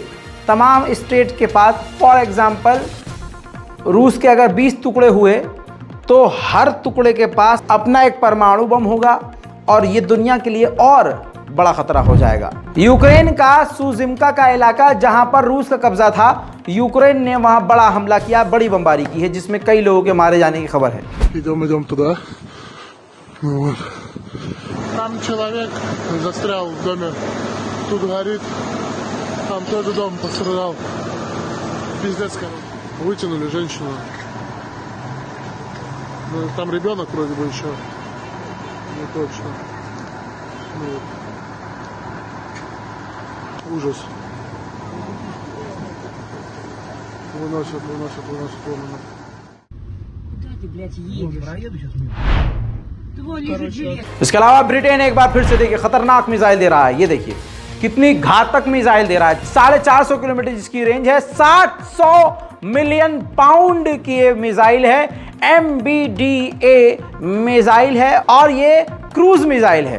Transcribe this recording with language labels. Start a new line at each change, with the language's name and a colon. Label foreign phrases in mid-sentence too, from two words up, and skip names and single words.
Hindi: तमाम स्टेट के पास,
English: for example
Hindi: रूस के अगर 20 टुकड़े हुए तो हर टुकड़े के पास अपना एक परमाणु बम होगा और ये दुनिया के लिए और बड़ा खतरा हो जाएगा। यूक्रेन का सुजिमका का इलाका जहां पर रूस का कब्जा था, यूक्रेन ने वहां बड़ा हमला किया, बड़ी बमबारी की है, जिसमें कई लोगों के मारे जाने की खबर है।
Russian: Идем туда. Вот. Там человек застрял в доме. Тут горит. Там тоже дом пострадал. Пиздец, короче. Вытянули женщину. Ну, там ребенок вроде бы еще. Не точно. Ну, ужас. Выносят. Куда ты, блядь, едешь? Проеду сейчас мимо. Твой лежит жилет.
Hindi: इसके अलावा ब्रिटेन एक बार फिर से देखिए खतरनाक मिसाइल दे रहा है। ये देखिए कितनी घातक मिसाइल दे रहा है। 450 किलोमीटर जिसकी रेंज है, 700
English: million pound
Hindi: की ये मिसाइल है, MBDA मिसाइल है और ये
English: cruise missile
Hindi: है।